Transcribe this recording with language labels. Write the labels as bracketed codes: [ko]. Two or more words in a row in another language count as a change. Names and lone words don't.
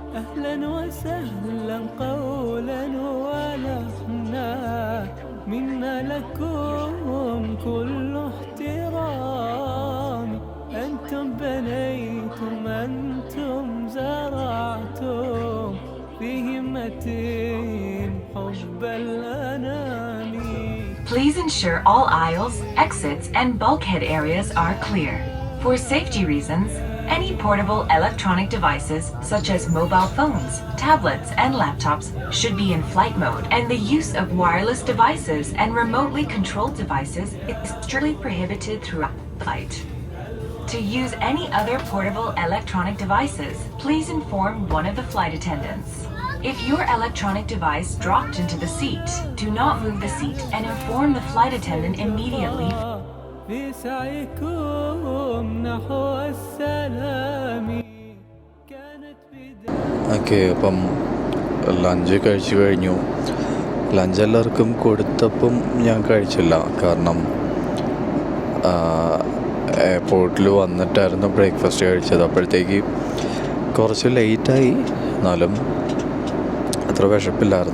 [ar] أهلا وسهلا قولا ولحنا منا لكم كل احترام أنتم بنيتم أنتم زرعتم في همة حب الأنام. [en] Please ensure all aisles, exits, and bulkhead areas are clear. For safety reasons, any portable electronic devices such as mobile phones, tablets, and laptops should be in flight mode, and the use of wireless devices and remotely controlled devices is strictly prohibited throughout the flight. To use any other portable electronic devices, please inform one of the flight attendants. If your electronic device dropped into the seat, do not move the seat and inform the flight attendant immediately. [ar] بسعيكم نحو السلام كانت [ml] ഓക്കെ, അപ്പം ലഞ്ച് കഴിച്ചു കഴിഞ്ഞു. ലഞ്ച് എല്ലാവർക്കും കൊടുത്തപ്പം ഞാൻ കഴിച്ചില്ല. കാരണം എയർപോർട്ടിൽ വന്നിട്ടായിരുന്നു ബ്രേക്ക്ഫാസ്റ്റ് കഴിച്ചത്. അപ്പോഴത്തേക്ക് കുറച്ച് ലേറ്റായി. എന്നാലും അത്ര വിശപ്പില്ലായിരുന്നു.